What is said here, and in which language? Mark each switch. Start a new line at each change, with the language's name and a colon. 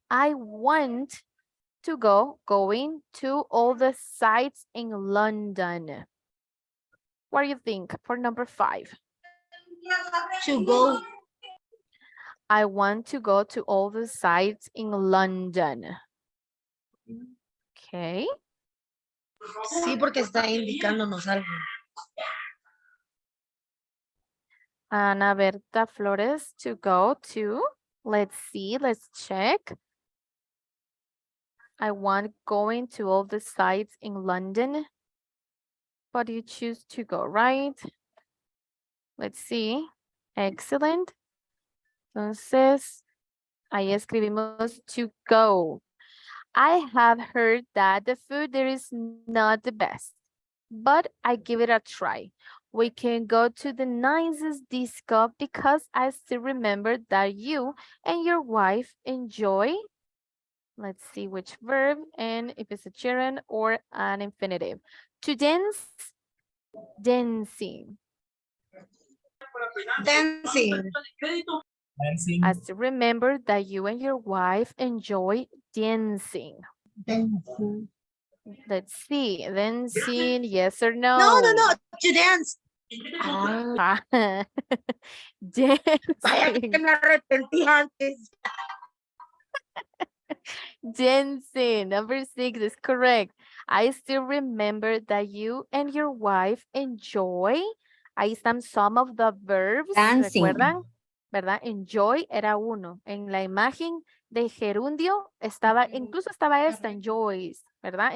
English: I want to go, going to all the sites in London. What do you think for number 5? To go. I want to go to all the sites in London. Okay.
Spanish: Sí, porque está indicándonos algo.
English: Ana Berta Flores, to go to. Let's see, let's check. I want going to all the sites in London. But you choose to go, right? Let's see. Excellent.
Spanish: Entonces, ahí escribimos
English: to go. I have heard that the food there is not the best, but I give it a try. We can go to the nicest disco because I still remember that you and your wife enjoy. Let's see which verb and if it's a gerund or an infinitive. To dance, dancing. Dancing. I still remember that you and your wife enjoy dancing. Dancing. Let's see, dancing, yes or no? No, to dance. Ah,
Spanish: Vaya que
English: dancing.
Spanish: me arrepentí antes.
English: Dancing, number 6 is correct. I still remember that you and your wife enjoy.
Spanish: Ahí están
English: some of the verbs.
Spanish: ¿Recuerdan? ¿Verdad? Enjoy era uno. En la imagen de gerundio estaba, incluso estaba esta, enjoys, ¿verdad?